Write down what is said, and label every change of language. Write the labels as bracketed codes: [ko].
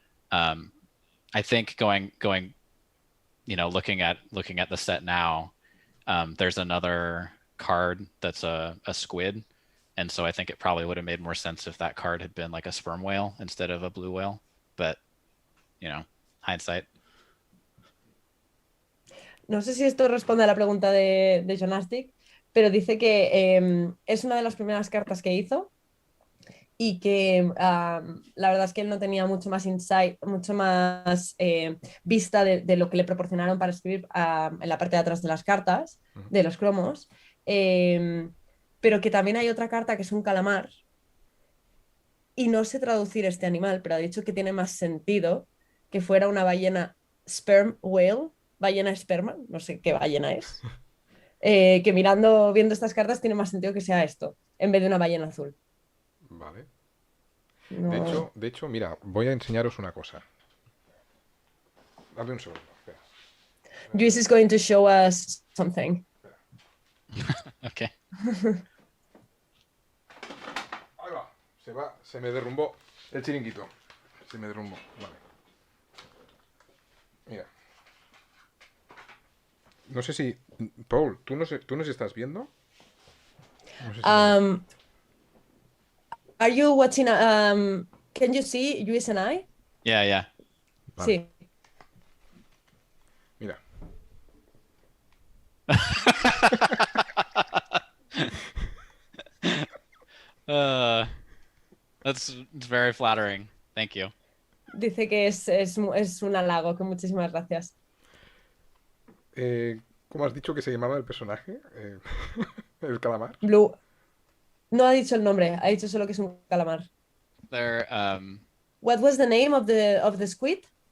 [en] I think going, looking at the set now, there's another card that's a squid, and so I think it probably would have made more sense if that card had been like a sperm whale instead of a blue whale, but hindsight. [es] No sé si esto responde a la pregunta de Joanastic, pero dice que es una de las primeras cartas que hizo y que la verdad es que él no tenía mucho más insight, mucho más vista de lo que le proporcionaron para escribir en la parte de atrás de las cartas, de los cromos, pero que también hay otra carta que es un calamar y no sé traducir este animal, pero ha dicho que tiene más sentido que fuera una ballena [en] sperm whale, [es] ballena esperma, no sé qué ballena es, que viendo estas cartas tiene más sentido que sea esto, en vez de una ballena azul. Vale. No. De hecho, mira, voy a enseñaros una cosa. Dame un segundo. Espera. [en] Luis is going to show us something. Okay. [es] Ahí va. Se me derrumbó el chiringuito. Se me derrumbó. Vale. Mira. No sé si... Paul, ¿tú nos estás viendo? No sé si [en] Are you watching? Can you see Luis and I? Yeah. [es] Vale. Sí. Mira. [en] That's very flattering. Thank you. [es] Dice que es un halago, que muchísimas gracias. ¿Cómo has dicho que se llamaba el personaje? El calamar. [en] Blue. [es] No ha dicho el nombre, ha dicho solo que es un calamar. [en] There. What was the name of the squid?